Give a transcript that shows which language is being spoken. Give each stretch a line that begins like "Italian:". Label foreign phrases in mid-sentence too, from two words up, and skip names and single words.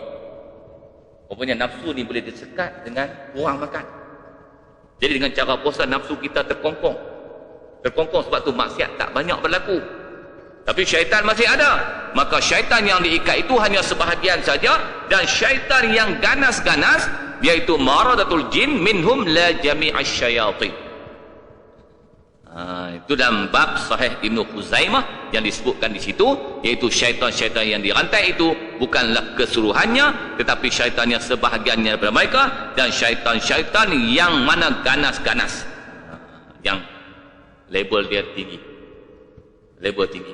Malay: Rupanya nafsu ni boleh disekat dengan kurang makan. Jadi dengan cara puasa nafsu kita terkongkong. Terkongkong, sebab tu maksiat tak banyak berlaku. Tapi syaitan masih ada. Maka syaitan yang diikat itu hanya sebahagian saja, dan syaitan yang ganas-ganas iaitu
Arabic: مردة الجن منهم لا جميع الشياطين.
Malay: Itu dalam bab Sahih Ibnu Khuzaimah yang disebutkan di situ, iaitu syaitan-syaitan yang dirantai itu bukanlah keseluruhannya, tetapi syaitan yang sebahagiannya daripada mereka, dan syaitan-syaitan yang mana ganas-ganas, yang label dia tinggi, label tinggi.